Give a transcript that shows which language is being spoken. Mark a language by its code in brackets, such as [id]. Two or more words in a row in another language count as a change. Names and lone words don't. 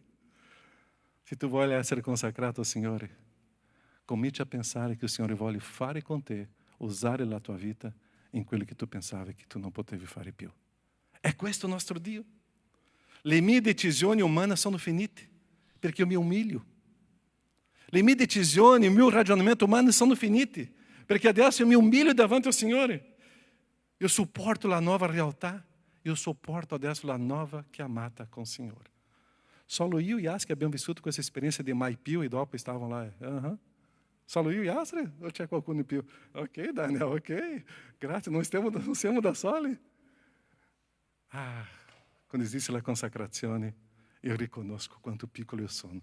[it] Se tu vuoi essere consacrato al Signore, comincia a pensare che il Signore vuole fare con te, usare la tua vita in quello che tu pensavi che tu non potevi fare più. È questo il nostro Dio. Le mie decisioni umane sono finite, perché io mi umilio. Le mie decisioni, il mio ragionamento umano sono finiti, perché adesso eu mi umilio davanti ao Signore. Eu suporto la nuova realtà, eu suporto adesso la nuova chiamata com o Signore. Solo io e Astrid abbiamo vissuto questa esperienza di mai più e dopo stavano là. Solo io e Astrid? O c'è qualcuno in più? Ok, Daniel, ok. Grazie, non siamo da soli. Quando esiste la consacrazione, io riconosco quanto piccolo io sono.